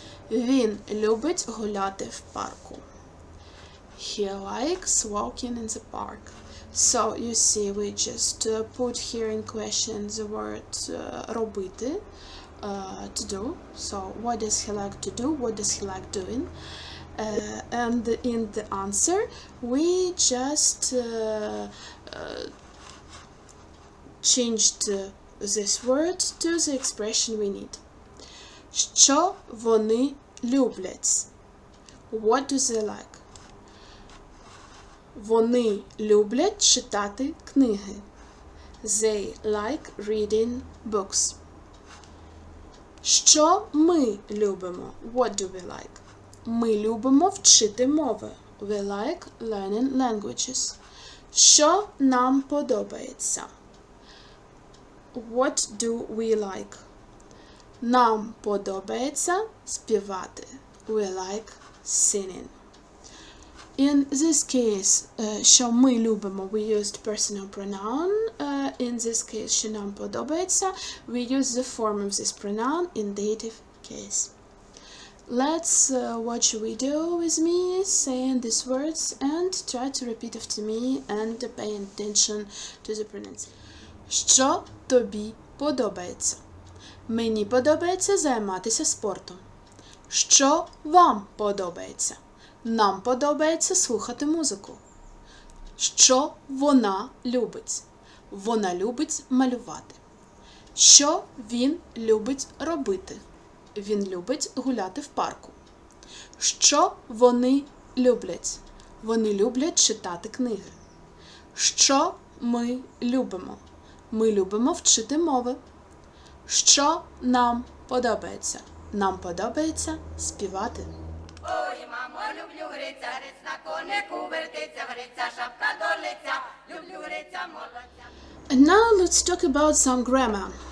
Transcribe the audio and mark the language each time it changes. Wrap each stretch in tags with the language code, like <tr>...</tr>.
<uk>Він любить гуляти в парку.</uk> <en>He likes walking in the park. So you see, we just put here in question the word робити, to do. So what does he like to do? What does he like doing? And in the answer, we just changed this word to the expression we need.</en> <uk>Що вони люблять?</uk> <en>What do they like?</en> <uk>Вони люблять читати книги.</uk> <en>They like reading books.</en> <uk>Що ми любимо?</uk> <en>What do we like?</en> <uk>Ми любимо вчити мови.</uk> <en>We like learning languages.</en> <uk>Що нам подобається?</uk> <en>What do we like?</en> <uk>Нам подобається співати.</uk> <en>We like singing. In this case,</en> <uk>що ми любимо,</uk> <en>we used personal pronoun. In this case,</en> <uk>що нам подобається,</uk> <en>we use the form of this pronoun in dative case. Let's watch a video with me saying these words and try to repeat after me and pay attention to the pronunciation.</en> <uk>Що тобі подобається? Мені подобається займатися спортом. Що вам подобається? Нам подобається слухати музику. Що вона любить? Вона любить малювати. Що він любить робити? Він любить гуляти в парку. Що вони люблять? Вони люблять читати книги. Що ми любимо? Ми любимо вчити мови. Що нам подобається? Нам подобається співати. Ой, мамо, люблю гриця, гриць на конику вертиться, гриця, шапка до лиця, люблю гриця, молодця.</uk> <en>And now let's talk about some grammar.</en>